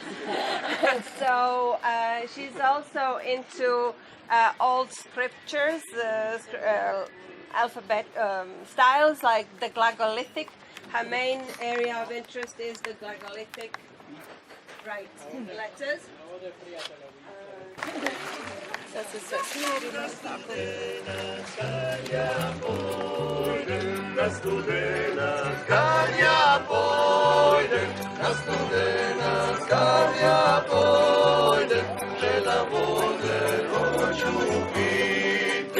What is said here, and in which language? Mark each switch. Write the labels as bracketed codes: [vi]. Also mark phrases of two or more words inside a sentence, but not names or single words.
[en] And so she's also into old scriptures, alphabet styles like the Glagolitic. Her main area of interest is the Glagolitic letters. [hr] Na studena skarja pojde, na studena skarja pojde, žela vode hoću piti.